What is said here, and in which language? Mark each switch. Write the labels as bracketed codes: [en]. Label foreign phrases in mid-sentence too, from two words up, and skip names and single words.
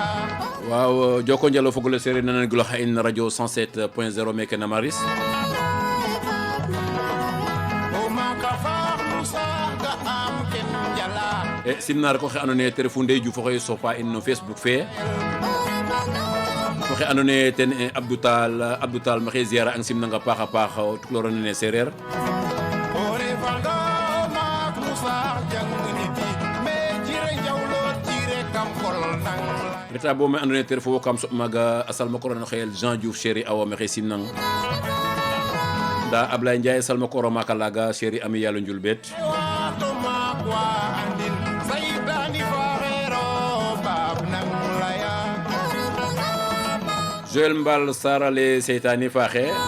[srr] waaw joko njalo fogole sere nanan gulo xa in radio 107.0 meke na Maris e simnar ko xe andona ye te refu Ndey Diouf oxe sopa in no Facebook fe fo xe andona ye ten Abdou Tall maxe ziara ang simnanga paax a paax o tukuloro nene sereer reta bo me andona ye te refu wo kam soɓ maaga a salma korona xeyel Jean Diouf chéri awa maxe simnang nda Ablaye Ndiaye salma koro maka laga chéri ami yalo njulbet Joël Mbal sarale seytani faxe